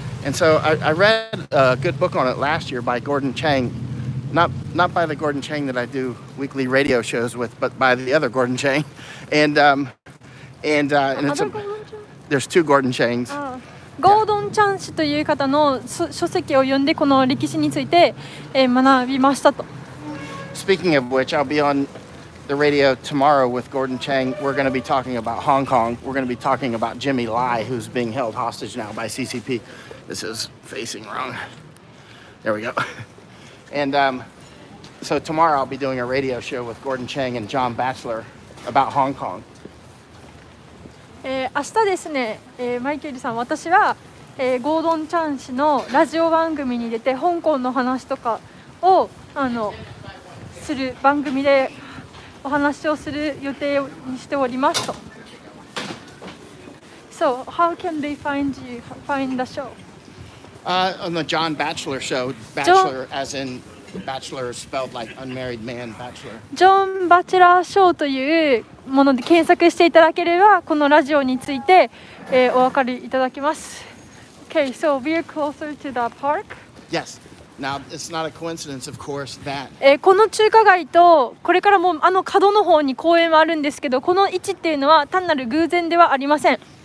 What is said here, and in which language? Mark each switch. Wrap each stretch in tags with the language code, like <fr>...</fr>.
<en>And so I read a good book on it last year by Gordon Chang, not by the Gordon Chang that I do weekly radio shows with, but by the other Gordon Chang. And it's there's two Gordon Changs.</en> <ja>ゴードン・チャン氏という方の書籍を読んでこの歴史について、学びましたと。</ja> <en>Speaking of which, I'll be on the radio tomorrow with Gordon Chang. We're going to be talking about Hong Kong. We're going to be talking about Jimmy Lai, who's being held hostage now by CCP. This is facing wrong. There we go. And so tomorrow I'll be doing a radio show with Gordon Chang and John Batchelor about Hong Kong.</en> <ja>明日ですね、マイケルさん、私は、ゴードン・チャン氏のラジオ番組に出て香港の話とかをする番組でお話をする予定にしておりますと。</ja> <en>So, how can they find the show? On the John Batchelor show, Batchelor as in Bachelor spelled like unmarried man, Bachelor.</en> <ja>ジョン・バチェラーショーというもので検索していただければこのラジオについて、お分かりいただけます。</ja> <en>Okay, so we're closer to the park. Yes. Now, it's not a coincidence, of course, that</en> <ja>この中華街とこれからも角の方に公園はあるんですけど、この位置っていうのは単なる偶然ではありません。</ja>